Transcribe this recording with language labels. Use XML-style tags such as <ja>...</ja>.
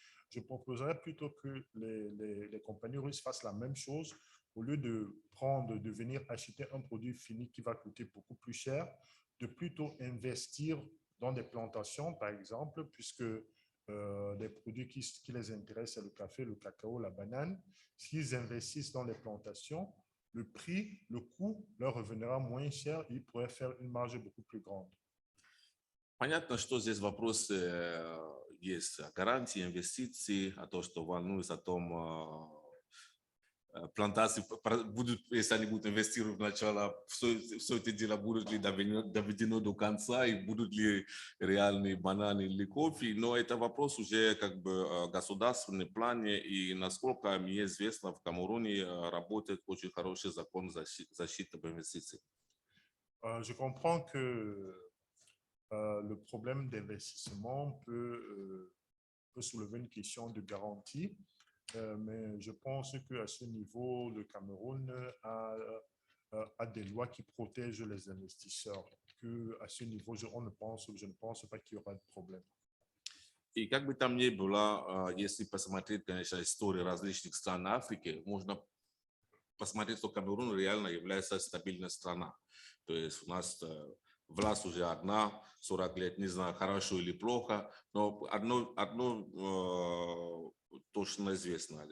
<fr>Je proposerais plutôt que les compagnies russes fassent la même chose au lieu de venir acheter un produit fini qui va coûter beaucoup plus cher, de plutôt investir dans des plantations, par exemple, puisque les produits qui les intéressent, c'est le café, le cacao, la banane. S'ils investissent dans les plantations, le coût leur reviendra moins cher et ils pourraient faire une marge beaucoup plus grande.</fr> <ru>Понятно, что здесь вопросы есть о гарантии инвестиций, о том, что волнуюсь о том, плантации будут, если они будут инвестировать сначала, все это дело будет ли доведено до конца, и будут ли реальные бананы или кофе, но это вопрос уже как бы государственный плане, и насколько мне известно, в Камеруне работает очень хороший закон защиты инвестиций.</ru> <fr>Je comprends que le problème d'investissement peut soulever une question de garantie, mais je pense qu'à ce niveau, le Cameroun a des lois qui protègent les investisseurs. À ce niveau, je ne pense pas qu'il y aura de problème.</fr> <ru>И как бы там ни было, если посмотреть, конечно, историю различных стран Африки, можно посмотреть, что Камерун реально является стабильной страной. То есть у нас власть уже одна, 40 лет, не знаю, хорошо или плохо, но одно точно известно.</ru>